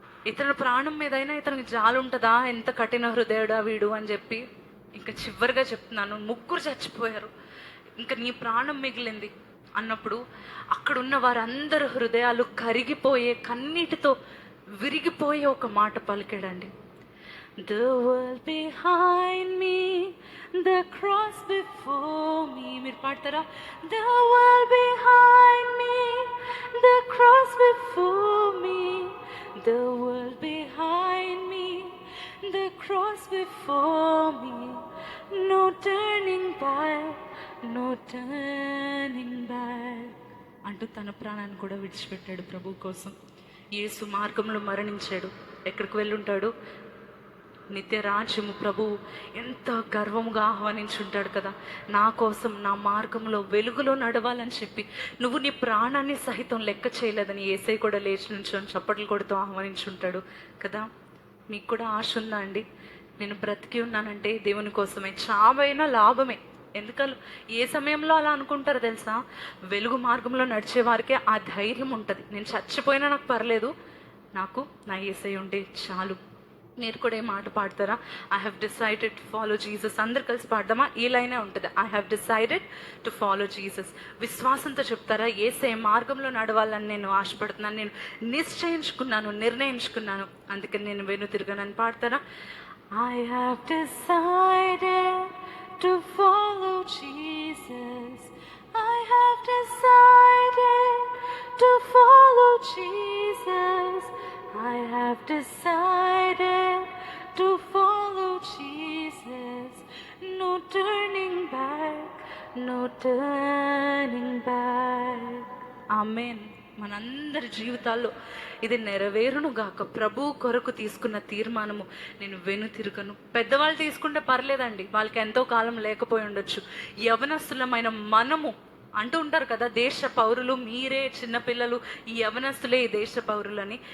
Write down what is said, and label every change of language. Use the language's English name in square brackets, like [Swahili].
[Telugu] ఇతని ప్రాణం మీదైనా ఇతనికి జాలు ఉంటుందా, ఎంత కఠిన హృదయుడా వీడు అని చెప్పి ఇంకా చివరిగా చెప్తున్నాను, 3 చచ్చిపోయారు, ఇంకా నీ ప్రాణం మిగిలింది అన్నప్పుడు అక్కడున్న వారందరూ హృదయాలు కరిగిపోయే, కన్నీటితో విరిగిపోయే ఒక మాట పలికాడండి. [English] The world behind me, the cross before me. [Telugu] మీరు పాడతారా? [English] The world behind me, the cross before me. The world behind me, the cross before me. No turning back, no turning back. [Telugu] అంటూ తన ప్రాణాన్ని కూడా విడిచిపెట్టాడు ప్రభు కోసం. యేసు మార్గంలో మరణించాడు. ఎక్కడికి వెళ్ళుంటాడు? నిత్య రాజ్యము. ప్రభు ఎంత గర్వముగా ఆహ్వానించుంటాడు కదా, నా కోసం నా మార్గంలో వెలుగులో నడవాలని చెప్పి. నువ్వు నీ ప్రాణాన్ని సహితం లెక్క చేయలేదని యేసయ్య కూడా లేచి నుంచొని చప్పట్లు కొడుతూ ఆహ్వానించుంటాడు కదా. మీకు కూడా ఆశ ఉందా అండి? నేను బ్రతికి ఉన్నానంటే దేవుని కోసమే, చావైనా లాభమే. ఎందుకని ఏ సమయంలో అలా అనుకుంటారు తెలుసా? వెలుగు మార్గంలో నడిచే వారికే ఆ ధైర్యం ఉంటుంది. నేను చచ్చిపోయినా నాకు పర్లేదు, నాకు నా యేసయ్య ఉంటే చాలు. మీరు కూడా ఏ మాట పాడతారా? [English] I have decided to follow Jesus. [Telugu] అందరు కలిసి పాడదామా? ఈ లైనే ఉంటుంది, [English] I have decided to follow Jesus. [Telugu] విశ్వాసంతో చెప్తారా? యేసయ్య మార్గంలో నడవాలని నేను ఆశపడుతున్నాను, నేను నిశ్చయించుకున్నాను, నిర్ణయించుకున్నాను, అందుకని నేను వెను తిరగనని పాడతారా? [English] I have decided to follow Jesus. I have decided to follow Jesus. I have decided to follow Jesus. No turning back, no turning back. [Telugu] Amen. మనందరి జీవితాల్లో ఇది నెరవేరును గాక. ప్రభు కొరకు తీసుకున్న తీర్మానము, నేను వెను తిరగను. పెద్దవాళ్ళు తీసుకుంటే పర్లేదండి, వాళ్ళకి ఎంతో కాలం లేకపోయి ఉండొచ్చు. యవనస్తులమైన మనము అంటూ ఉంటారు కదా, దేశ పౌరులు మీరే, చిన్నపిల్లలు ఈ యవనస్తులే ఈ దేశ పౌరులని.